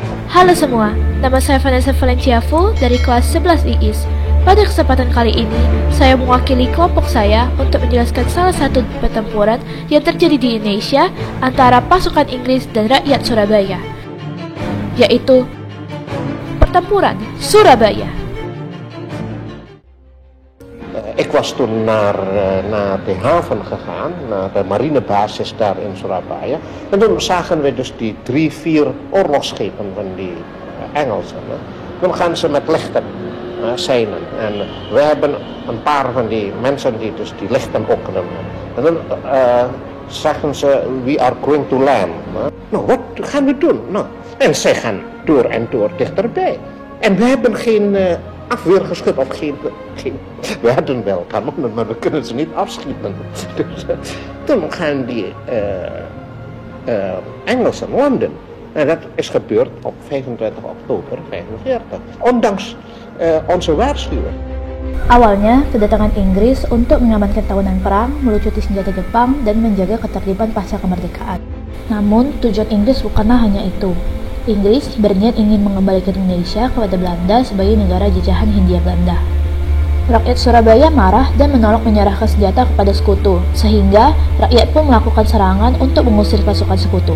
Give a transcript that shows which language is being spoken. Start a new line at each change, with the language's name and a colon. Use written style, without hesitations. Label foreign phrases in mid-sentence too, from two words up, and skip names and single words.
Indonesian: Halo semua, nama saya Vanessa Valenciafu dari kelas 11 IIS. Pada kesempatan kali ini, saya mewakili kelompok saya untuk menjelaskan salah satu pertempuran yang terjadi di Indonesia antara pasukan Inggris dan rakyat Surabaya, yaitu Pertempuran Surabaya.
Dutch: Ik was toen naar de haven gegaan, naar de marinebasis daar in Surabaya. En toen zagen we dus die 3-4 oorlogsschepen van die Engelsen. Dan gaan ze met lichten zeilen. En we hebben een paar van die mensen die dus die lichten opnemen. En dan zeggen ze,
English: we are going to land.
Dutch: Nou, wat gaan we doen? Nou, en zij gaan door en door dichterbij. En we hebben geen afweergeschut of geen... We hadden wel kanonnen, maar we kunnen ze niet afschieten. Dus toen gaan die Engelsen landen. En dat is gebeurd op 25 oktober 1945. Ondanks onze waarschuwing.
Indonesian: Awalnya, kedatangan Inggris untuk mengamankan tahunan perang, melucuti senjata Jepang, dan menjaga ketertiban pasca kemerdekaan. Namun, tujuan Inggris bukanlah hanya itu. Inggris berniat ingin mengembalikan Indonesia kepada Belanda sebagai negara jajahan Hindia Belanda. Rakyat Surabaya marah dan menolak menyerahkan senjata kepada sekutu, sehingga rakyat pun melakukan serangan untuk mengusir pasukan sekutu.